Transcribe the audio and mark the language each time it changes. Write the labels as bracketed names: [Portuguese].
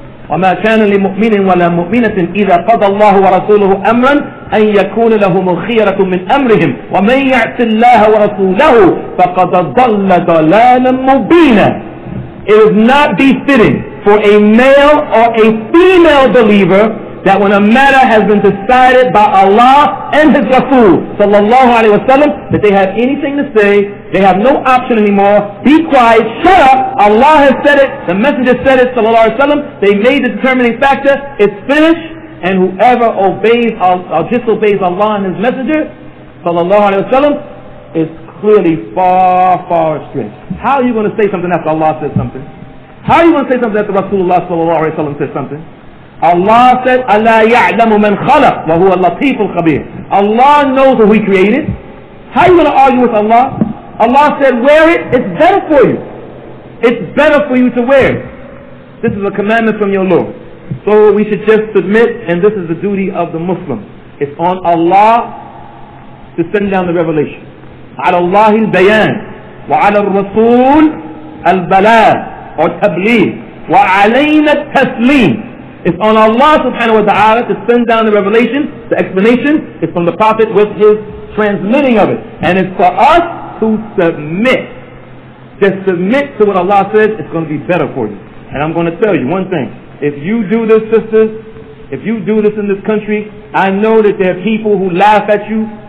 [Arabic] وما كان لمؤمن ولا مؤمنة إذا قضى الله ورسوله أمرا أن يكون لهم الخيرة من أمرهم ومن يعص الله ورسوله فقد ضل ضلالا مبينا. [English] It is not befitting for a male or a female believer that when a matter has been decided by Allah and His Rasul sallallahu alaihi wasallam, that they have anything to say. They have no option anymore. Be quiet, shut up. Allah has said it, the Messenger said it sallallahu alaihi wasallam. They made the determining factor. It's finished, and whoever obeys or disobeys Allah and His Messenger sallallahu alaihi wasallam is clearly far, far astray. How are you going to say something after Allah said something? How are you going to say something after Rasulullah sallallahu alaihi wasallam said something? Allah said, [Arabic] "Allah ya'lamu man khalaq wa huwa al-latiful khabir." [English] Allah knows who He created. How are you going to argue with Allah? Allah said, wear it. It's better for you. It's better for you to wear it. This is a commandment from your Lord. So we should just submit, and this is the duty of the Muslim. It's on Allah to send down the revelation. [Arabic] على الله البيان وعلى الرسول البلاغ [English] or tabligh [Arabic] وعلينا التسليم. [English] It's on Allah subhanahu wa ta'ala to send down the revelation, the explanation. It's from the Prophet with his transmitting of it. And it's for us to submit. Just submit to what Allah says. It's going to be better for you. And I'm going to tell you one thing. If you do this, sisters, if you do this in this country, I know that there are people who laugh at you.